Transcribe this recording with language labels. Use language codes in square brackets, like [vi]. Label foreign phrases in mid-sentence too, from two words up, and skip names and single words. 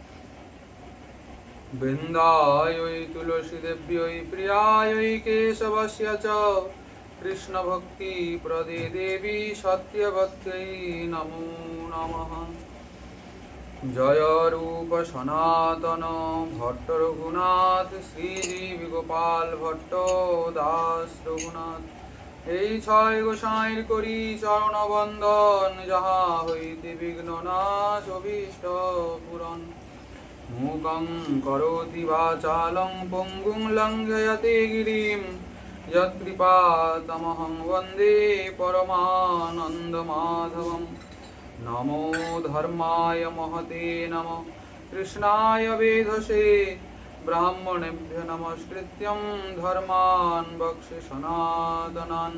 [sa] वृन्दायै तुलसीदेव्यै प्रियायै केशवस्य च कृष्णभक्तिप्रदे देवी सत्यवत्यै नमो नमः। [bn] জয় রূপ সনাতন ভট্ট রঘুনাথ শ্রীজীব গোপাল ভট্ট দাস রঘুনাথ। এই ছয় গোসাইর করি চরণ বন্দন, যাহা হইতে বিঘ্ন নাশ অভীষ্ট পূরণ। [sa] মূকং করোতি বাচালং পঙ্গুং লঙ্ঘয়তে গিরিম यत्कृपातमहं वन्दे परमानन्दमाधवं। नमो धर्माय महते नमः कृष्णाय वेधसे ब्राह्मणेभ्य नमस्कृत्यं धर्मान् वक्ष्ये सनातनान्।